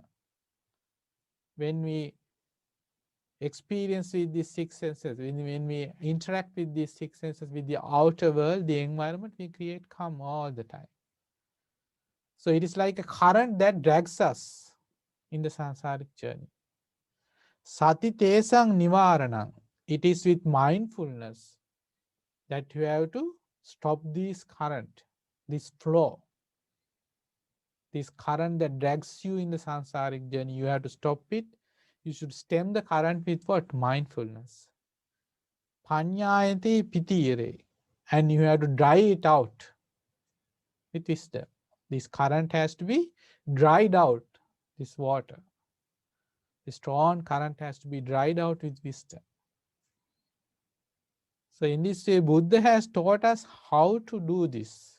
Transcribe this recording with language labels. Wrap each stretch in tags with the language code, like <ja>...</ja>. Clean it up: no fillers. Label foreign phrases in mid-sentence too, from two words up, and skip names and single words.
<en>When we experience with these six senses, when we interact with these six senses, with the outer world, the environment, we create karma all the time. So it is like a current that drags us in the sansaric journey.</en> <pi>Sati tesang nivaranang.</pi> <en>It is with mindfulness that you have to stop this current, this flow, this current that drags you in the sansaric journey. You have to stop it. You should stem the current with what? Mindfulness.</en> <pi>Panyayati pitire.</pi> <en>And you have to dry it out with wisdom. This current has to be dried out, this water. The strong current has to be dried out with wisdom. So in this way, Buddha has taught us how to do this.</en>